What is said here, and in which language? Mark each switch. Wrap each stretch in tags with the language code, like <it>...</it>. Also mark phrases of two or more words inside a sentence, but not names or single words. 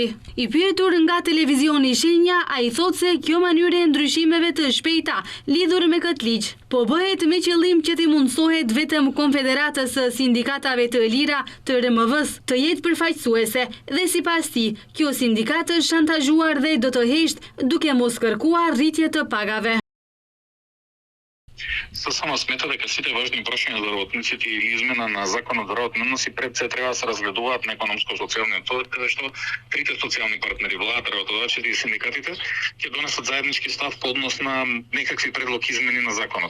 <sq>I pyetur nga televizioni Shenja, ai thotë se kjo mënyrë e ndryshimeve të shpejta lidhur me këtë ligj po bëhet me qëllim që t'i mundsohet vetëm Konfederatës së Sindikatave të Lira të RMV-s të jetë përfaqësuese dhe sipas tij, kjo sindikat është shantazhuar dhe do të heshtë duke mos kërkuar rritje të pagave.</sq> <mk>Се само смета дека сите важни прашања за работниците или измена на законот за работни односи пред се треба да се разгледуваат на економско-социјалниот совет, каде што трите социјални партнери, владата, работодавците и синдикатите, ќе донесат заеднички став по однос на некакви предлог измени на законот.</mk>